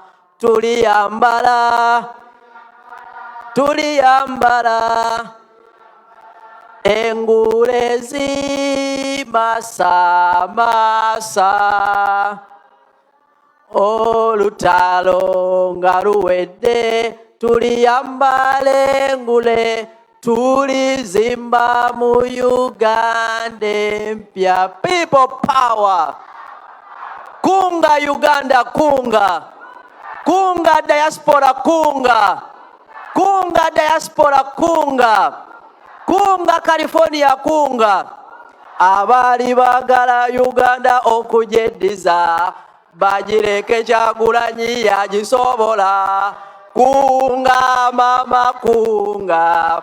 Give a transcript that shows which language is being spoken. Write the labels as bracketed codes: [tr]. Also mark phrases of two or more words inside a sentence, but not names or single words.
[lg] Tuliyambala engule zimasamasa. Olutalo nga luwedde tuliyambale engule, tulizimba mu Uganda empya. [en] People power. [lg] Kunga Uganda, kunga. Kunga diaspora, kunga. Kunga diaspora, kunga. Kunga California, kunga. Abali bagala Uganda okujeddiza bagireke Kyagulanyi yagisobola. Kunga mama, kunga.